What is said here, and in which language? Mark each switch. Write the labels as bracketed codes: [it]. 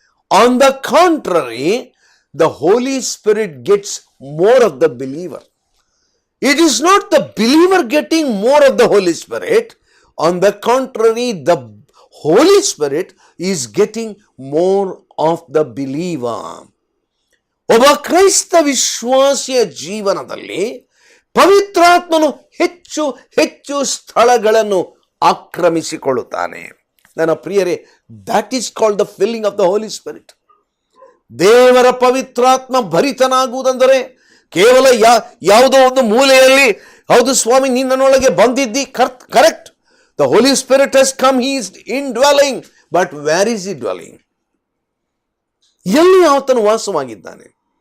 [en] On the contrary, the Holy Spirit gets more of the believer. It is not the believer getting more of the Holy Spirit. On the contrary, the Holy Spirit is getting more of the believer. [kn] ಒಬ್ಬ ಕ್ರೈಸ್ತ ವಿಶ್ವಾಸಿಯ ಜೀವನದಲ್ಲಿ ಪವಿತ್ರಾತ್ಮನು ಹೆಚ್ಚು ಹೆಚ್ಚು ಸ್ಥಳಗಳನ್ನು ಆಕ್ರಮಿಸಿಕೊಳ್ಳುತ್ತಾನೆ. ನನ್ನ ಪ್ರಿಯರೇ, [en] that is called the filling of the Holy Spirit. [kn] ದೇವರ ಪವಿತ್ರಾತ್ಮ ಭರಿತನಾಗುವುದಂದರೆ ಕೇವಲ ಯಾವುದೋ ಒಂದು ಮೂಲೆಯಲ್ಲಿ, ಹೌದು ಸ್ವಾಮಿ ನಿನ್ನೊಳಗೆ ಬಂದಿದ್ದಿ, correct, [en] The holy spirit has come, he is indwelling, but where is he dwelling? [kn] ಎಲ್ಲಿ ಆತನು ವಾಸವಾಗಿದ್ದಾನೆ?